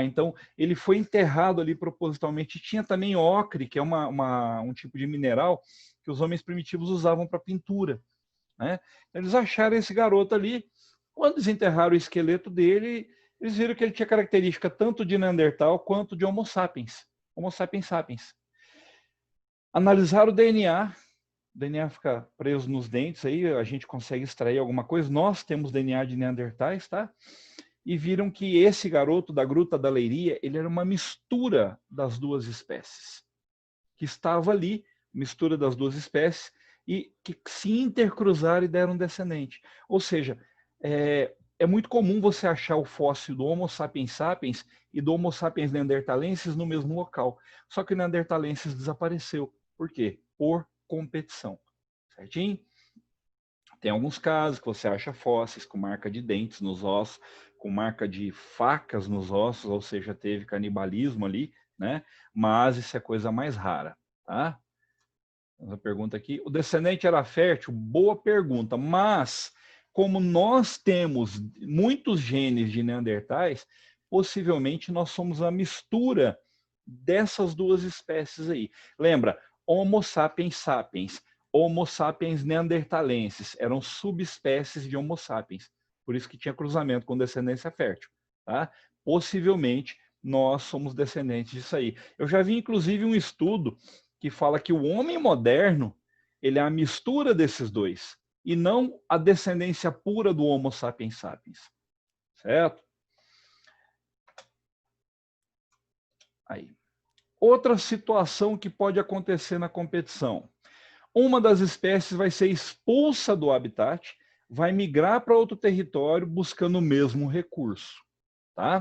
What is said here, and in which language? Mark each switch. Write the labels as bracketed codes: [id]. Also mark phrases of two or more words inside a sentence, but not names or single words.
[pt] Então, ele foi enterrado ali propositalmente. Tinha também ocre, que é um tipo de mineral que os homens primitivos usavam para pintura. Né? Eles acharam esse garoto ali. Quando desenterraram o esqueleto dele, eles viram que ele tinha característica tanto de Neandertal quanto de Homo sapiens. Homo sapiens sapiens. Analisaram o DNA fica preso nos dentes, aí a gente consegue extrair alguma coisa. Nós temos DNA de Neandertais, tá? E viram que esse garoto da Gruta da Leiria, ele era uma mistura das duas espécies. Que estava ali, mistura das duas espécies, e que se intercruzaram e deram um descendente. Ou seja, é muito comum você achar o fóssil do Homo sapiens sapiens e do Homo sapiens neanderthalensis no mesmo local. Só que o neanderthalensis desapareceu. Por quê? Por competição. Certinho? Tem alguns casos que você acha fósseis com marca de dentes nos ossos, com marca de facas nos ossos, ou seja, teve canibalismo ali, né? Mas isso é coisa mais rara, tá? Uma pergunta aqui. O descendente era fértil? Boa pergunta, mas como nós temos muitos genes de neandertais, possivelmente nós somos a mistura dessas duas espécies aí. Lembra, Homo sapiens sapiens, Homo sapiens neanderthalensis, eram subespécies de Homo sapiens. Por isso que tinha cruzamento com descendência fértil. Tá? Possivelmente nós somos descendentes disso aí. Eu já vi, inclusive, um estudo que fala que o homem moderno ele é a mistura desses dois e não a descendência pura do Homo sapiens sapiens. Certo? Aí. Outra situação que pode acontecer na competição. Uma das espécies vai ser expulsa do habitat, vai migrar para outro território buscando o mesmo recurso, tá?